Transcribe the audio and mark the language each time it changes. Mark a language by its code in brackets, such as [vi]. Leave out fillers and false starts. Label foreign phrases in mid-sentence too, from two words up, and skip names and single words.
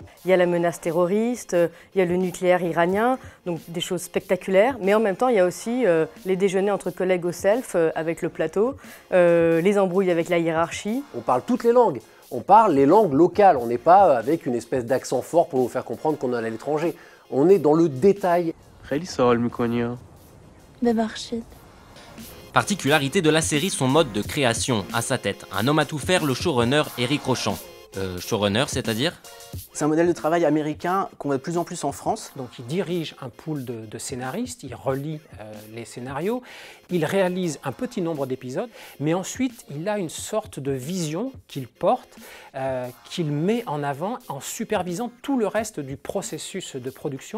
[fr] Il y a la menace terroriste, il y a le nucléaire iranien, donc des choses spectaculaires, mais en même temps il y a aussi les déjeuners entre collègues au self avec le plateau, les embrouilles avec la hiérarchie. On parle toutes les langues, on parle les langues locales, on n'est pas avec une espèce d'accent fort pour vous faire comprendre qu'on est à l'étranger. On est dans le détail. [fa] خیلی سوال می‌کنی ها. ببخشید. [fr] Particularité de la série, son mode de création. À sa tête, un homme à tout faire, le showrunner Éric Rochant. Showrunner, c'est-à-dire ? C'est un modèle de travail américain qu'on voit de plus en plus en France. Donc il dirige un pool de scénaristes, il relit les scénarios, il réalise un petit nombre d'épisodes, mais ensuite il a une sorte de vision qu'il porte, qu'il met en avant en supervisant tout le reste du processus de production.